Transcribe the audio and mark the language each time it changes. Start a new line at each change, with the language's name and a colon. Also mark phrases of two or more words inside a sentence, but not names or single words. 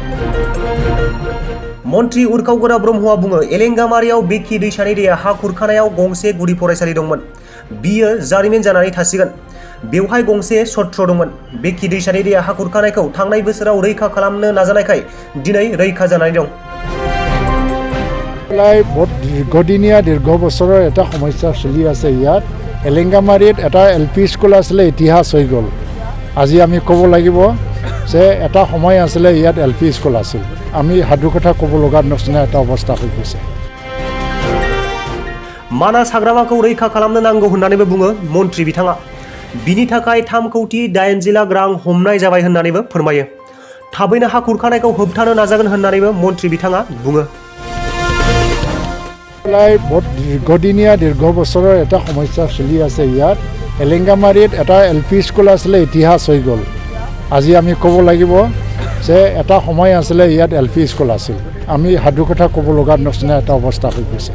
Bodo: मन्त्रि उरखावग्रा ब्रह्मआ बुङो, एलेङामारियाव बेकि दैसानि दैया हा खुरखानायाव गंसे गुदि फरायसालि दंमोन। बियो जारिमिन जानानै थासिगोन। बेवहाय गंसे सत्र दंमोन। बेकि दैसानि दैया हा खुरखानायखौ थांनाय बोसोराव रैखा खालामनो नाजानायखाय दिनै रैखा जानानै दं।
Assamese: দীৰ্ঘদিনীয়া দীৰ্ঘ বছৰৰ এটা সমস্যা চলি আছে ইয়াত। এলেঙামাৰীত এটা LP স্কুল আছিলে, ইতিহাস হৈ গ'ল। আজি আমি ক'ব লাগিব যে এটা সময় আছিলে ইয়াত LP স্কুল আছিল। আমি সাধু কথা ক'ব লগা নিচিনা এটা অৱস্থা হৈ গৈছে।
Bodo: मानास हाग्रामाखौ रैखा खालामनो नांगौ होननानैबो बुङो मन्त्रि बिथाङा। बिनि थाखाय 3,80 लाख रां हमनाय जाबाय होननानैबो फोरमायो। थाबैनो हा खुरखानायखौ होबथानो नाजागोन होननानैबो मन्त्रि बिथाङा बुङो।
Assamese: দীৰ্ঘদিনীয়া দীৰ্ঘ বছৰৰ এটা সমস্যা চলি আছে ইয়াত। এলেঙামাৰীত এটা LP স্কুল আছিলে, ইতিহাস হৈ গ'ল। আজি আমি ক'ব লাগিব যে এটা সময় আছিলে ইয়াত LP স্কুল আছিল। আমি সাধু কথা ক'ব লগা নিচিনা এটা অৱস্থা হৈ গৈছে।